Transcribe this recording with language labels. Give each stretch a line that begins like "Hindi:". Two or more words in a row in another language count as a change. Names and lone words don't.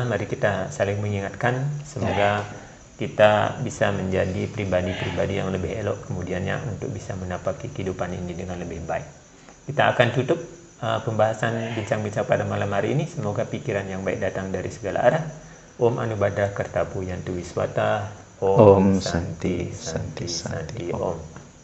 Indonesian: Mari kita saling mengingatkan, semoga kita bisa menjadi pribadi-pribadi yang lebih elok kemudiannya untuk bisa menapaki kehidupan ini dengan lebih baik. Kita akan tutup pembahasan bincang-bincang pada malam hari ini. Semoga pikiran yang baik datang dari segala arah.
Sanskrit: Om Anubhadra Kartapu Yantu Wiswata. Om Santi Santi Santi Om.